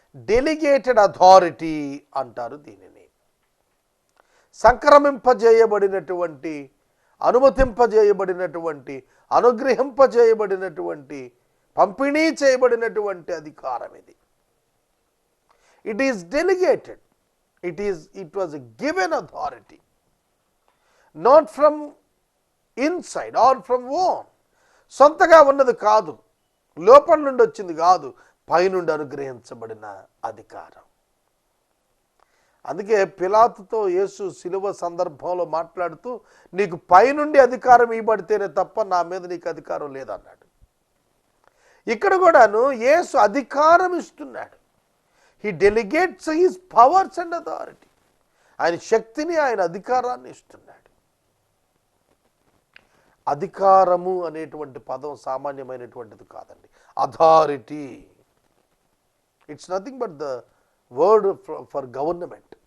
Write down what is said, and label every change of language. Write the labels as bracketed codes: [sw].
[te] Delegated authority అంటారు దీనిని. సంక్రమింపజేయబడినటువంటి, అనుమతింపజేయబడినటువంటి, అనుగ్రహింపజేయబడినటువంటి, పంపిణీ చేయబడినటువంటి అధికారం ఇది. [en] It is delegated. It was a given authority, not from inside or from within. [te] సొంతగా ఉన్నది కాదు, లోపల నుండి వచ్చింది కాదు, పైనుండి అనుగ్రహించబడిన అధికారం. అందుకే పిలాతుతో యేసు శిలువ సందర్భంలో మాట్లాడుతూ, నీకు పైనుండి అధికారం ఇవ్వబడితేనే తప్ప నా మీద నీకు అధికారం లేదన్నాడు. ఇక్కడ కూడాను యేసు అధికారం ఇస్తున్నాడు. [en] He delegates his powers and authority. [te] ఆయన శక్తిని, ఆయన అధికారాన్ని ఇస్తున్నాడు. అధికారము అనేటువంటి పదం సామాన్యమైనటువంటిది కాదండి. [en] Authority, it's nothing but the word for government.